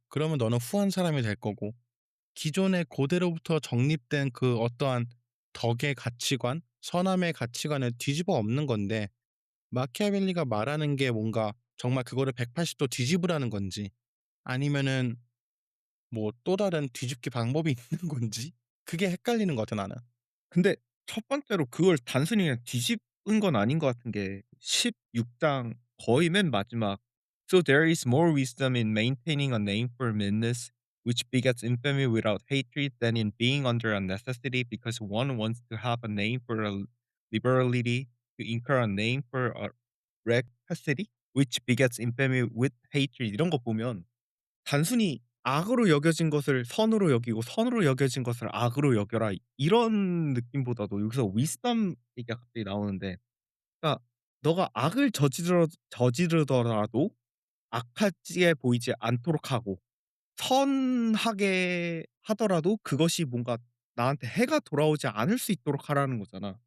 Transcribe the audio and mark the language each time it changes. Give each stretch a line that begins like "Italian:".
Korean: 그러면 너는 후한 사람이 될 거고, 기존의 고대로부터 정립된 그 어떠한 덕의 가치관, 선함의 가치관을 뒤집어 엎는 건데, 마키아벨리가 말하는 게 뭔가 정말 그거를 180도 뒤집으라는 건지, 아니면은 뭐 또 다른 뒤집기 방법이 있는 건지, 그게 헷갈리는 것 같아 나는. 근데 첫 번째로 그걸 단순히 그냥 뒤집은 건 아닌 것 같은 게 16장 거의 맨 마지막
English: "So there is more wisdom in maintaining a name for meanness, which begets infamy without hatred, than in being under a necessity because one wants to have a name for a liberality, to incur a name for a rapacity, which begets infamy with hatred."
Korean: 이런 거 보면 단순히 악으로 여겨진 것을 선으로 여기고 선으로 여겨진 것을 악으로 여겨라 이런 느낌보다도 여기서 wisdom 얘기가 갑자기 나오는데, 그러니까 너가 악을 저지르더라도 악하게 보이지 않도록 하고 선하게 하더라도 그것이 뭔가 나한테 해가 돌아오지 않을 수 있도록 하라는 거잖아.